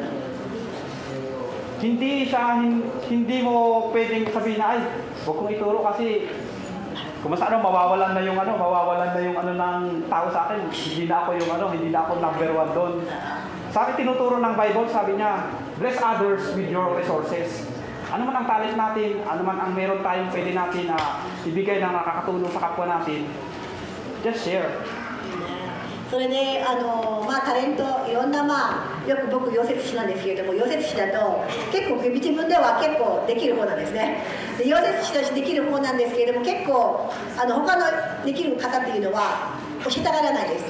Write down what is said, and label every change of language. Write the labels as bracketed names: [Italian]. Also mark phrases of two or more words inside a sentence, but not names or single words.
[Filipino] Hindi mo pwedeng sabihin na, ay, huwag kong ituro kasi kung mas mawawalan na yung ng tao sa akin. Hindi na ako number 1 doon. Sabi tinuturo ng Bible, sabi niya, [English] bless others with your resources. [Filipino] Ano man ang talent natin, ano man ang meron tayong pwede natin ibigay na nakakatulong sa kapwa natin, [English] just share. [Japanese] それでタレントいろんなよく僕溶接師なんですけれども、溶接師だと結構自分では結構できる方なんですね。で溶接師としてできる方なんですけれども、結構他のできる方っていうのは教えたがらないです。